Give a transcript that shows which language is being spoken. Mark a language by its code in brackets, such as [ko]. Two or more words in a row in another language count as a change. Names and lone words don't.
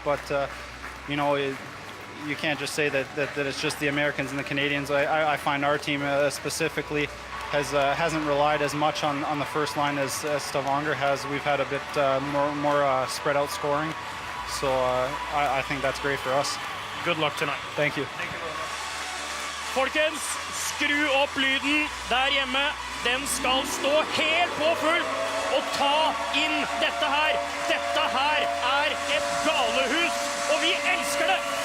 [en] But you know, you can't just say that it's just the Americans and the Canadians. I find our team specifically hasn't relied as much on the first line as Stavanger has. We've had a bit more spread out scoring. So I think that's great for us. Good luck tonight. Thank you. [no] Folkens, skru opp lyden der hjemme. Den skal stå helt på full og ta inn dette her. Dette her et galehus, og vi elsker det!